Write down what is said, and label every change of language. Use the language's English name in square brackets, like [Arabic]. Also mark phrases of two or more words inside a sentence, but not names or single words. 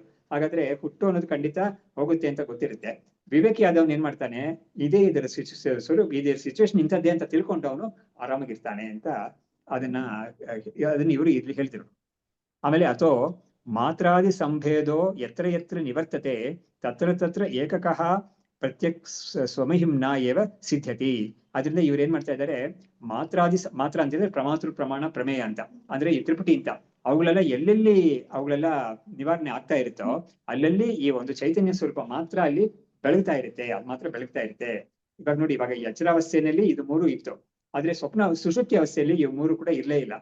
[Kannada] ಹಾಗಾದ್ರೆ ಹುಟ್ಟು ಅನ್ನೋದು ಖಂಡಿತ ಹೋಗುತ್ತೆ ಅಂತ ಗೊತ್ತಿರುತ್ತೆ. ವಿವೇಕಿ ಆದವನ್ ಏನ್ ಮಾಡ್ತಾನೆ, ಇದರ ಸ್ವರೂಪ, ಇದೇ ಸಿಚುವೇಶನ್ ಇಂಥದ್ದೇ ಅಂತ ತಿಳ್ಕೊಂಡು ಅವನು ಆರಾಮಾಗಿರ್ತಾನೆ ಅಂತ ಅದನ್ನ ಇವರು ಇಲ್ಲಿ ಹೇಳ್ತಿರು. [Sanskrit] ಆಮೇಲೆ ಅಥೋ ಮಾತ್ರಾದಿ ಸಂಭೇದೋ ಯತ್ರ ನಿವರ್ತತೆ ತತ್ರ ಏಕಕಃ ಪ್ರತ್ಯಕ್ ಸ್ವಮಹಿಮ್ನ ಏವ ಸಿದ್ಧತಿ. [Kannada] ಅದರಿಂದ ಇವ್ರು ಏನ್ ಮಾಡ್ತಾ ಇದ್ದಾರೆ, ಮಾತ್ರ ಅಂತಿದ್ರೆ ಪ್ರಮಾತೃ ಪ್ರಮಾಣ ಪ್ರಮೇಯ ಅಂತ, ಅಂದ್ರೆ ಈ ತ್ರಿಪುಟಿ ಅಂತ, ಅವುಗಳೆಲ್ಲ ಎಲ್ಲೆಲ್ಲಿ ಅವುಗಳೆಲ್ಲ ನಿವಾರಣೆ ಆಗ್ತಾ ಇರುತ್ತೋ ಅಲ್ಲಲ್ಲಿ ಈ ಒಂದು ಚೈತನ್ಯ ಸ್ವರೂಪ ಮಾತ್ರ ಅಲ್ಲಿ ಬೆಳಗ್ತಾ ಇರುತ್ತೆ, ಅದು ಮಾತ್ರ ಬೆಳಗ್ತಾ ಇರುತ್ತೆ. ಇವಾಗ ನೋಡಿ, ಇವಾಗ ಈ ಎಚ್ಚರಾವಸ್ಥೆಯಲ್ಲಿ ಇದು 3 ಇತ್ತು, ಆದ್ರೆ ಸ್ವಪ್ನ ಸುಷುಪ್ತಿ ಅವಸ್ಥೆಯಲ್ಲಿ ಇವು 3 ಕೂಡ ಇರ್ಲೇ ಇಲ್ಲ.